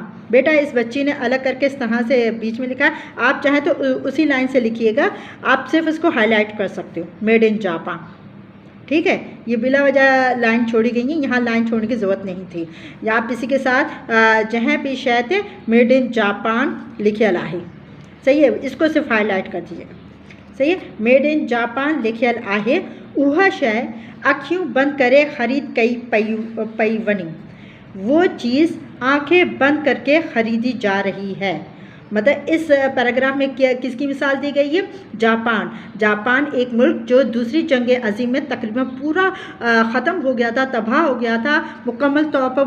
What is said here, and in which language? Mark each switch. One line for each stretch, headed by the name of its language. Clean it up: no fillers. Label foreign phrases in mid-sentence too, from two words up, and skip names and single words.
Urdu: بیٹا اس بچی نے الگ کر کے اس طرح سے بیچ میں لکھا ہے، آپ چاہیں تو اسی لائن سے لکھیے گا، آپ صرف اس کو ہائی لائٹ کر سکتے ہو,
English: made in Japan,
Urdu: ٹھیک ہے. یہ بلا وجہ لائن چھوڑی گئی ہے، یہاں لائن چھوڑنے کی ضرورت نہیں تھی. یا آپ اسی کے ساتھ جہاں بھی
Sindhi: शय थे
English: made in Japan
Sindhi: लिखियल आहे,
Urdu: صحیح ہے، اس کو صرف ہائی لائٹ کر دیجیے گا، صحیح ہے.
English: made in Japan
Sindhi: लिखियल आहे, उहा शय अखियूं बंद करे ख़रीद कई पई वनी,
Urdu: وہ چیز آنکھیں بند کر کے خریدی جا رہی ہے. مطلب اس پیراگراف میں کس کی مثال دی گئی ہے? جاپان ایک ملک جو دوسری جنگ عظیم میں تقریباً پورا ختم ہو گیا تھا، تباہ ہو گیا تھا مکمل طور پر.